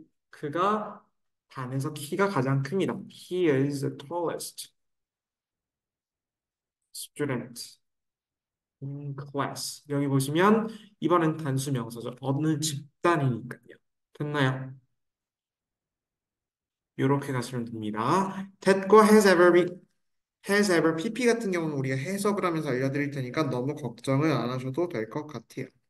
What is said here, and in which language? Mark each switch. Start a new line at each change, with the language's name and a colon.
Korean: 그가 반에서 키가 가장 큽니다.
English: He is the tallest student in class.
Korean: 여기 보시면 이번엔 단수 명사죠. 어느 집단이니까요. 됐나요? 이렇게 가시면 됩니다. that과 has ever pp 같은 경우는 우리가 해석을 하면서 알려드릴 테니까 너무 걱정을 안 하셔도 될 것 같아요.